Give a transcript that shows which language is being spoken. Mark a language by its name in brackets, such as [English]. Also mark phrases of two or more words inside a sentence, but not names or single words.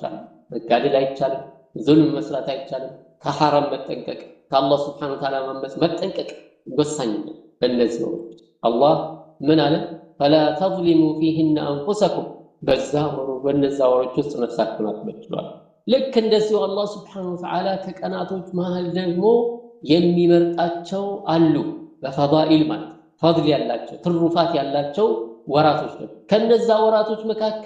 [Amharic] አሉ መጋደል አይቻልም ዙልም መስራት አይቻልም ከሐራም መጠንቀቅ ከአላህ [Arabic] سبحانه وتعالى [Amharic] መጠንቀቅ ወሳኝ ነው በእነዚህ ወሮች አላህ ምን አለ [Arabic] فلا تظلموا فيهن انفسكم [Amharic] በነዛ ወሮች ውስጥ ነፍሳችሁን አትበድሏል ልክ እንደዚህ አላህ [Arabic] سبحانه وتعالى [Amharic] ከቀናቶች መሃል ደግሞ የሚመርጣቸው አሉ በፈዳኢል ማለት ፈድል ያላቸው ትሩፋት ያላቸው ወራቶች ነው ከነዛ ወራቶች መካከል